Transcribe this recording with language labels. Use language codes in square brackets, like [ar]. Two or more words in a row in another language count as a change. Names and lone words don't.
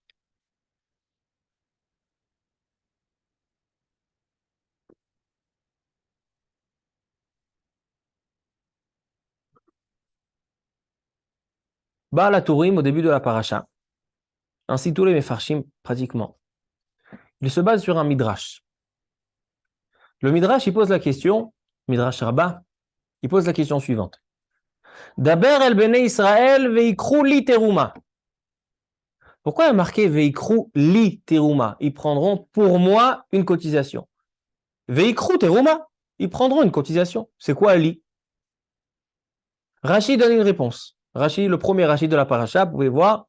[fr] Baal HaTurim, au début de la paracha, ainsi tous les Mefarshim pratiquement, ils se basent sur un midrash. Le midrash, il pose la question, midrash Rabbah, il pose la question suivante. [he] דבר אל בני ישראל ויקחו לי תרומה. [fr] Pourquoi il y a marqué [he] ויקחו לי תרומה? [fr] Ils prendront pour moi une cotisation. [he] ויקחו תרומה, [fr] ils prendront une cotisation. C'est quoi li? Rashi donne une réponse. Rashi, le premier Rashi de la paracha, vous pouvez voir.